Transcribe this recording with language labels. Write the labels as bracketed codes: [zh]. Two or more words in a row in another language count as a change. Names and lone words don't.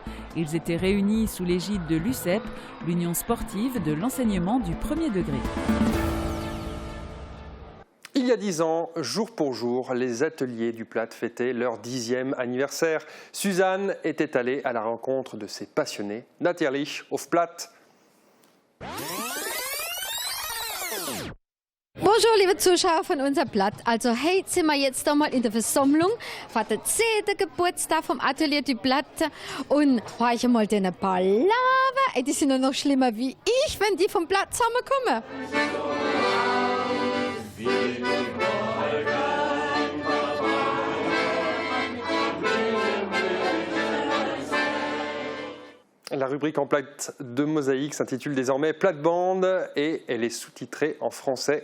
[fr] Ils étaient réunis sous l'égide de l'UCEP, l'Union sportive de l'enseignement du premier degré. Il y a 10 ans, jour pour jour, les ateliers du Platt fêtaient leur 10e anniversaire. Suzanne était allée à la rencontre de ses passionnés. [de] Natürlich auf Platt. Bonjour liebe Zuschauer von unserem Blatt. Also hey, sind wir jetzt da mal in der Versammlung für den 10. Geburtstag vom Atelier du Blatt und horchen mal den Palaver. Die sind ja noch schlimmer wie ich, wenn die vom Blatt zusammenkommen. [fr] La rubrique en plate de Mosaïque s'intitule désormais Plate-Bande et elle est sous-titrée en français.